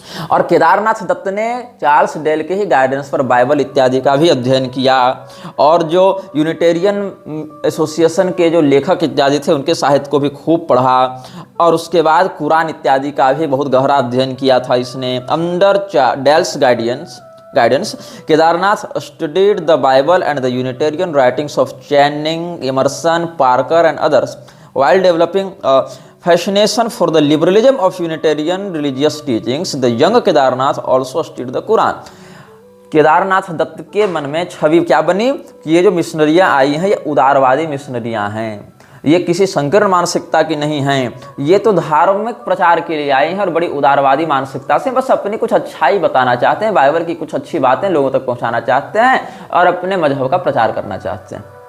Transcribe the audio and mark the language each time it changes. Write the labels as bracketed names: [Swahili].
[Hindi] और केदारनाथ दत्त ने Charles del के ही गाइडेंस पर बाइबल इत्यादि का भी अध्ययन किया, और जो यूनिटेरियन एसोसिएशन के जो लेखक इत्यादि थे उनके साहित्य को भी खूब पढ़ा, और उसके बाद कुरान इत्यादि का भी बहुत गहरा अध्ययन किया था इसने। [English] Under Dall's guidance Kedarnath studied the Bible and the Unitarian writings of Channing, Emerson, Parker and others while developing a fascination for the liberalism of Unitarian religious teachings. The young Kedarnath also studied the Quran. [Hindi] Kedarnath Dutt के मन में छवि क्या बनी कि ये जो मिशनरियाँ आई हैं ये उदारवादी मिशनरियाँ हैं, ये किसी संकीर्ण मानसिकता की नहीं हैं, ये तो धार्मिक प्रचार के लिए आई हैं और बड़ी उदारवादी मानसिकता से बस अपनी कुछ अच्छाई बताना चाहते हैं, बाइबल की कुछ अच्छी बातें लोगों तक पहुँचाना चाहते हैं और अपने मजहब का प्रचार करना चाहते हैं।